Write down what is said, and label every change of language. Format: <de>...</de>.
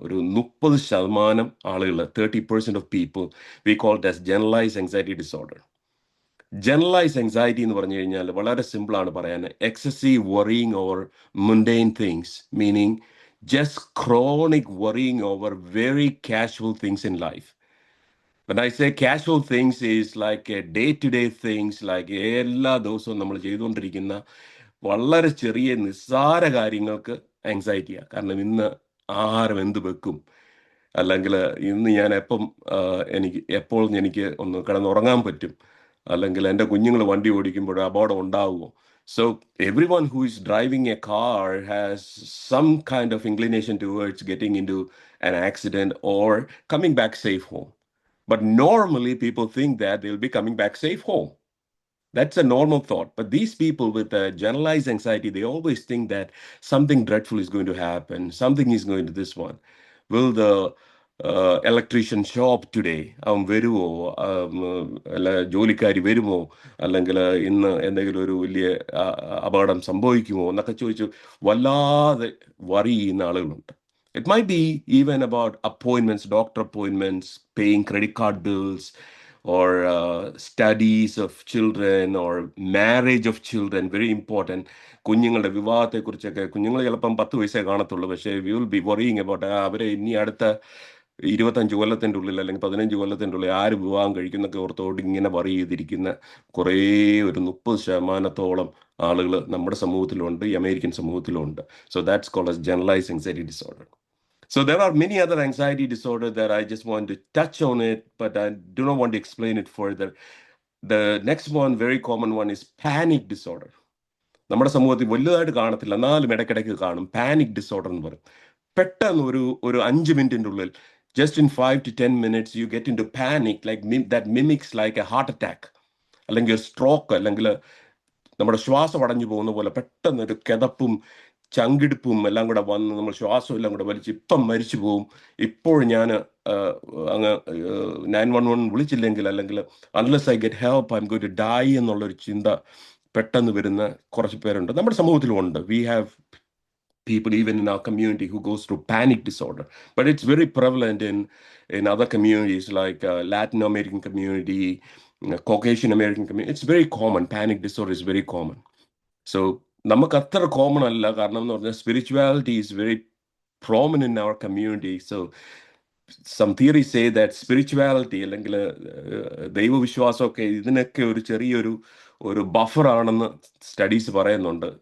<ml>ഒരു 30% ആളുകൾ,</ml> <en>30% of people, we call it as generalized anxiety disorder.</en> <ml>Generalise anxiety എന്ന് പറഞ്ഞു കഴിഞ്ഞാൽ വളരെ സിമ്പിളാണ് പറയാൻ.</ml> <en>Excessive worrying over mundane things, meaning just chronic worrying over very casual things in life. When I say casual things is like day-to-day things, like</en> <ml>എല്ലാ ദിവസവും നമ്മൾ ചെയ്തുകൊണ്ടിരിക്കുന്ന വളരെ ചെറിയ നിസ്സാര കാര്യങ്ങൾക്ക് ആങ്സൈറ്റിയാണ്. കാരണം ഇന്ന് ആഹാരം എന്ത് വെക്കും, അല്ലെങ്കിൽ ഇന്ന് ഞാൻ എപ്പോൾ എനിക്ക് ഒന്ന് കിടന്നുറങ്ങാൻ പറ്റും, അല്ലെങ്കിൽ എൻ്റെ കുഞ്ഞുങ്ങൾ വണ്ടി ഓടിക്കുമ്പോൾ അപകടം ഉണ്ടാവുമോ?</ml> <en>So everyone who is driving a car has some kind of inclination towards getting into an accident or coming back safe home. But normally people think that they'll be coming back safe home. That's a normal thought. But these people with generalized anxiety, they always think that something dreadful is going to happen. Something is going to this one. Will the electrician show up today?</en> <ml>അവൻ വരുമോ? അല്ല ജോലിക്കാരി വരുമോ? അല്ലെങ്കിൽ ഇന്ന് എന്തെങ്കിലും ഒരു വലിയ അപകടം സംഭവിക്കുമോ എന്നൊക്കെ ചോദിച്ചു വല്ലാതെ വറി ചെയ്യുന്ന ആളുകളുണ്ട്.</ml> <en>It might be even about appointments, doctor appointments, paying credit card bills, or studies of children or marriage of children. Very important.</en> <ml>കുഞ്ഞുങ്ങളുടെ വിവാഹത്തെക്കുറിച്ചൊക്കെ കുഞ്ഞുങ്ങൾ ചിലപ്പം 10 വയസ്സേ കാണത്തുള്ളൂ, പക്ഷേ</ml> <en>we will be worrying about</en> <ml>അവരെ ഇനി അടുത്ത 25 കൊല്ലത്തിൻ്റെ ഉള്ളിൽ അല്ലെങ്കിൽ 15 കൊല്ലത്തിൻ്റെ ഉള്ളിൽ ആര് വിവാഹം കഴിക്കുന്നൊക്കെ ഓർത്തോട് ഇങ്ങനെ വറി ചെയ്തിരിക്കുന്ന കുറേ ഒരു 30% ആളുകൾ നമ്മുടെ സമൂഹത്തിലുണ്ട്, ഈ അമേരിക്കൻ സമൂഹത്തിലുണ്ട്.</ml> <en>So that's called as generalised anxiety disorder. So there are many other anxiety disorders that I just want to touch on it, but I do not want to explain it further. The next one, very common one, is panic disorder.</en> <ml>നമ്മുടെ സമൂഹത്തിൽ വലുതായിട്ട് കാണത്തില്ല, എന്നാലും ഇടയ്ക്കിടയ്ക്ക് കാണും. Panic disorder എന്ന് പറയും. പെട്ടെന്ന് ഒരു 5 മിനിറ്റിൻ്റെ ഉള്ളിൽ,</ml> <en>just in 5 to 10 minutes, you get into panic, like that mimics like a heart attack,</en> <ml>അല്ലെങ്കിൽ ഒരു സ്ട്രോക്ക്, അല്ലെങ്കിൽ നമ്മുടെ ശ്വാസം അടഞ്ഞു പോകുന്ന പോലെ പെട്ടെന്ന് ഒരു കിതപ്പും ചങ്കിടിപ്പും എല്ലാം കൂടെ വന്ന് നമ്മൾ ശ്വാസം എല്ലാം കൂടെ വലിച്ച് ഇപ്പം മരിച്ചു പോവും, ഇപ്പോൾ ഞാൻ അങ്ങ് 911 വിളിച്ചില്ലെങ്കിൽ, അല്ലെങ്കിൽ</ml> <en>unless I get help I'm going to die</en> <ml>എന്നുള്ളൊരു ചിന്ത പെട്ടെന്ന് വരുന്ന കുറച്ച് പേരുണ്ട്, നമ്മുടെ സമൂഹത്തിലും ഉണ്ട്.</ml> <en>We have people even in our community who goes through panic disorder, but it's very prevalent in other communities like Latin American community, Caucasian American community. It's very common. Panic disorder is very common. So</en> <ml>നമുക്ക് അത്ര common അല്ല, കാരണം എന്ന് പറഞ്ഞാൽ</ml> <en>Spirituality is very prominent in our community. So some theories say that spirituality</en> <ml>അല്ലെങ്കിൽ ദൈവവിശ്വാസമൊക്കെ ഇതിനൊക്കെ ഒരു ചെറിയൊരു ബഫറാണെന്ന് സ്റ്റഡീസ് പറയുന്നുണ്ട്.</ml>